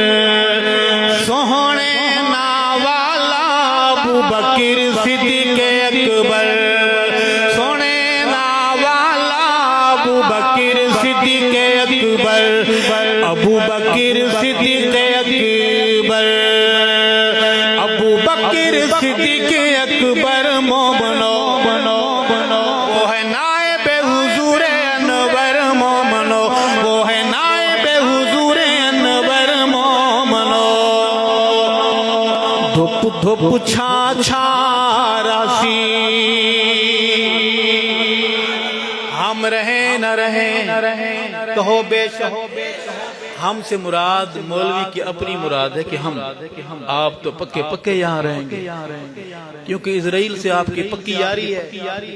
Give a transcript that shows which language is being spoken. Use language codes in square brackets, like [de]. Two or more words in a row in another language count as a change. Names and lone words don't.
[pa] سوہنے ناوالا ابو بکر صدیق اکبر، سوہنے ناوالا ابو بکر صدیق اکبر، ابو بکر صدیق اکبر، ابو بکر صدیق اکبر مومنو. [ur] وہ ہے نائب حضور انور مومنو، وہ ہے نائب حضور انور مومنو. دھپ دھپ چھا چھا راسی، ہم رہیں نہ رہیں کہو بے شک. ہم سے مراد مولوی کی اپنی مراد ہے کہ آپ تو پکے پکے یہاں رہیں گے، کیونکہ اسرائیل سے آپ کی پکی یاری ہے.